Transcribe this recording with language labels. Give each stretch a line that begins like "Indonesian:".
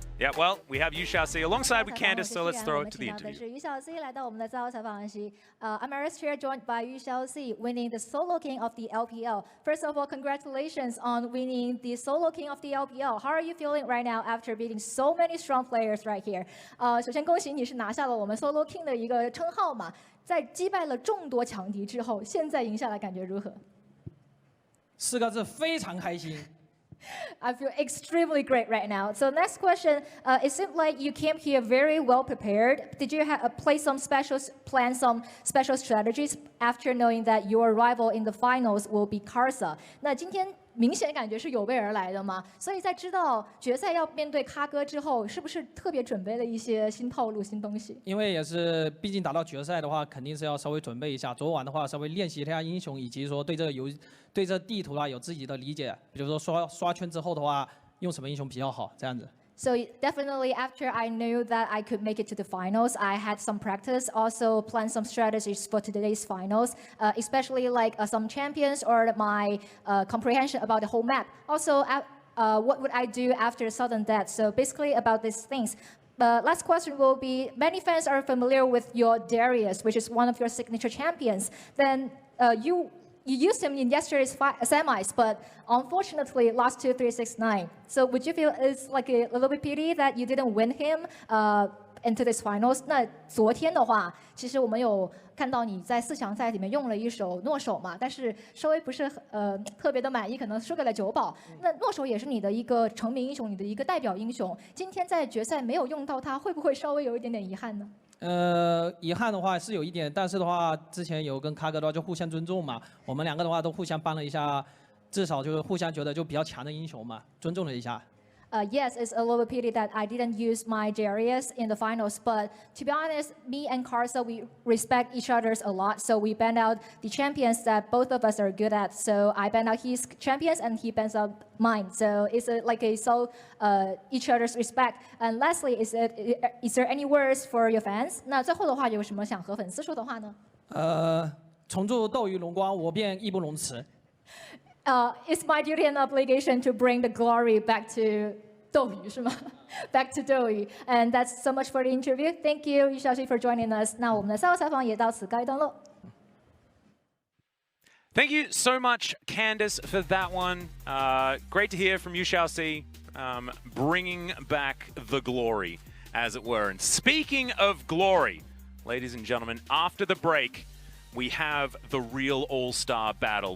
English: Yeah, well, we have Yu Xiaoxi alongside with Candice, so let's throw it to the interview. Emirates Chair joined by Yu Xiaoxi, winning the Solo King of the LPL. First of all, congratulations on winning the Solo King of the LPL. How are you feeling right now after beating so many strong players right here?
Chinese: 首先恭喜你是拿下了我们 Solo King 的一个称号嘛，在击败了众多强敌之后，现在赢下来感觉如何？4个字，非常开心。
English: I feel extremely great right now. So next question, it seemed like you came here very well prepared. Did you plan some special strategies after knowing that your rival in the finals will be Karsa?
Chinese: 那今天明显感觉是有备而来的嘛，所以在知道决赛要面对咖哥之后，是不是特别准备了一些新套路、新东西？因为也是，毕竟打到决赛的话，肯定是要稍微准备一下。昨晚的话，稍微练习一下英雄，以及说对这地图啊有自己的理解。比如说刷圈之后的话，用什么英雄比较好，这样子。
English: So definitely after I knew that I could make it to the finals, I had some practice, also planned some strategies for today's finals, especially like some champions or my comprehension about the whole map. Also, what would I do after sudden death? So basically about these things. Last question will be, many fans are familiar with your Darius, which is one of your signature champions. Then you used him in yesterday's semis, but unfortunately lost to 369. So would you feel it's like a little bit pity that you didn't win him into this finals?
Chinese: 那昨天的话，其实我们有看到你在4强赛里面用了一手诺手嘛，但是稍微不是特别的满意，可能输给了9宝。那诺手也是你的一个成名英雄，你的一个代表英雄。今天在决赛没有用到他，会不会稍微有一点点遗憾呢？遗憾的话是有一点，但是的话，之前有跟咖哥的话就互相尊重嘛，我们2个的话都互相帮了一下，至少就是互相觉得就比较强的英雄嘛，尊重了一下。
English: Yes, it's a little pity that I didn't use my Darius in the finals, but to be honest, me and Karsa, we respect each other's a lot, so we banned out the champions that both of us are good at. So I banned out his champions and he bans out mine. So it's like a each other's respect. And lastly, is there any words for your fans?
Chinese: 那最后的话有什么想和粉丝说的话呢？重铸斗鱼荣光，我便义不容辞。
English: It's my duty and obligation to bring the glory back to
Chinese: 斗鱼是吗
English: ？Back to 斗鱼 and that's so much for the interview. Thank you, Yu Xiaoxi, for joining us.
Chinese: 那我们的赛后采访也到此告一段落。
English: Thank you so much, Candice, for that one. Great to hear from Yu Xiaoxi, bringing back the glory, as it were. And speaking of glory, ladies and gentlemen, after the break, we have the real all-star battle.